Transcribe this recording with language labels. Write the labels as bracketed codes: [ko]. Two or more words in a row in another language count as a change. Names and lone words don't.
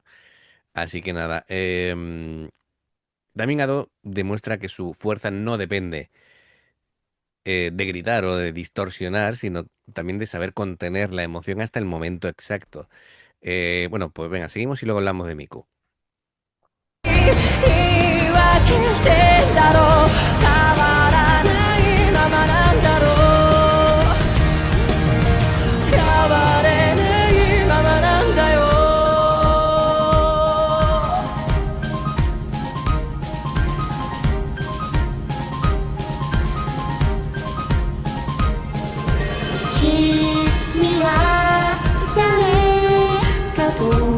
[es] Así que nada, Damien Ado demuestra que su fuerza no depende de gritar o de distorsionar, sino también de saber contener la emoción hasta el momento exacto. Bueno, pues venga, seguimos y luego hablamos de Miku. [ja] 言い訳してんだろう変わらないままなんだろう変われないままなんだよ君は誰かと